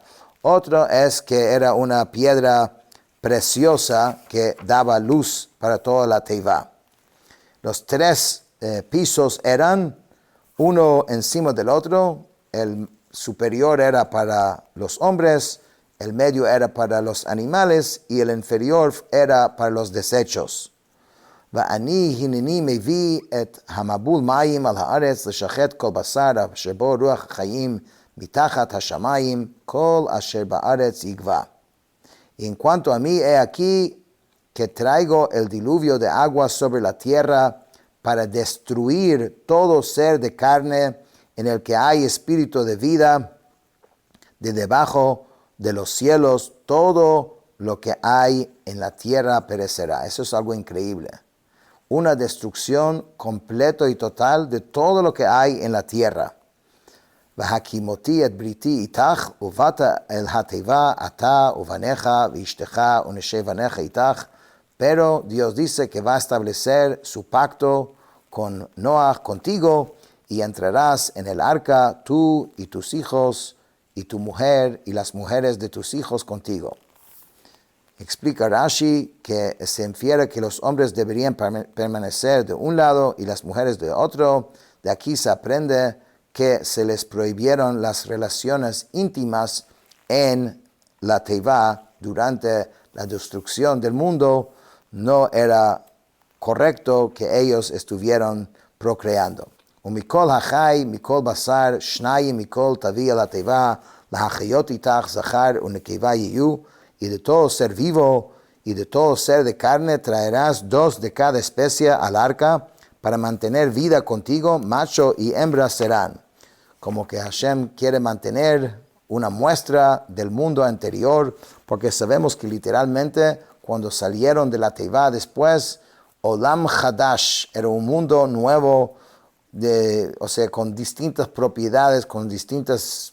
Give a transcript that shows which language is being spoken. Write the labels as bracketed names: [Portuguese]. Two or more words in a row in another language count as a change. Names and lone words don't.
[Spanish] Otro es que era una piedra preciosa que daba luz para toda la teivá. Los 3 pisos eran uno encima del otro. El superior era para los hombres, el medio era para los animales y el inferior era para los desechos. [Hebrew] ואני הנני מביא את המבול מים על הארץ לשחט כל בשר שבו רוח החיים מתחת השמיים, כל אשר בארץ יגבה. [Spanish] Y en cuanto a mí, he aquí que traigo el diluvio de agua sobre la tierra para destruir todo ser de carne en el que hay espíritu de vida, de debajo de los cielos, todo lo que hay en la tierra perecerá. Eso es algo increíble. Una destrucción completa y total de todo lo que hay en la tierra. [Hebrew] והקימותי את בריתי איתך, ובאת אל התיבה, אתה ובניך ואשתך ונשי בניך איתך. [Spanish] Pero Dios dice que va a establecer su pacto con Noah, contigo, y entrarás en el arca, tú y tus hijos, y tu mujer, y las mujeres de tus hijos contigo. Explica Rashi que se infiere que los hombres deberían permanecer de un lado y las mujeres de otro. De aquí se aprende que se les prohibieron las relaciones íntimas en la teivá durante la destrucción del mundo. No era correcto que ellos estuvieron procreando. [Hebrew] ומכל החי, מכל בשר, שניים מכל תביא על התיבה, להחיות איתך זכר ונקבה יהיו, [Spanish] y de todo ser vivo, y de todo ser de carne traerás dos de cada especie al arca, para mantener vida contigo, macho y hembra serán. Como que Hashem quiere mantener una muestra del mundo anterior, porque sabemos que literalmente cuando salieron de la Teivá después, [Hebrew] עולם חדש [Spanish] era un mundo nuevo, o sea, con distintas propiedades, con distintas...